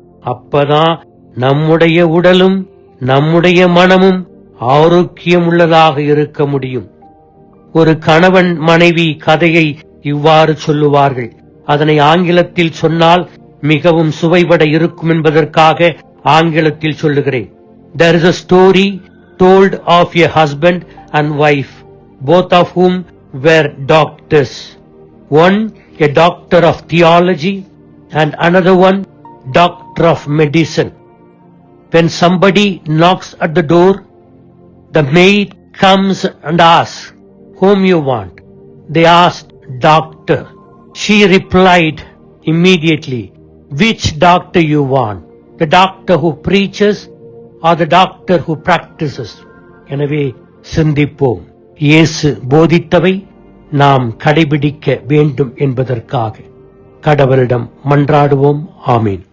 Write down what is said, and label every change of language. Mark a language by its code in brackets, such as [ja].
[ta] அப்பதான் நம்முடைய உடலும் நம்முடைய மனமும் ஆரோக்கியம் உள்ளதாக இருக்க முடியும். ஒரு கணவன் மனைவி கதையை இவ்வாறு சொல்லுவார்கள். அதனை ஆங்கிலத்தில் சொன்னால் மிகவும் சுவைபட இருக்கும் என்பதற்காக ஆங்கிலத்தில் சொல்லுகிறேன். [en] There is a story told of a husband and wife, both of whom were doctors. One a doctor of theology and another one doctor of medicine. When somebody knocks at the door, the maid comes and asks, "Whom you want?" They asked, "Doctor." She replied immediately, "Which doctor you want? The doctor who preaches or the doctor who practices?" [ta] எனவே சிந்திப்போம். இயேசு போதித்தவை நாம் கடைபிடிக்க வேண்டும் என்பதற்காக கடவுளிடம் மன்றாடுவோம். ஆமீன்.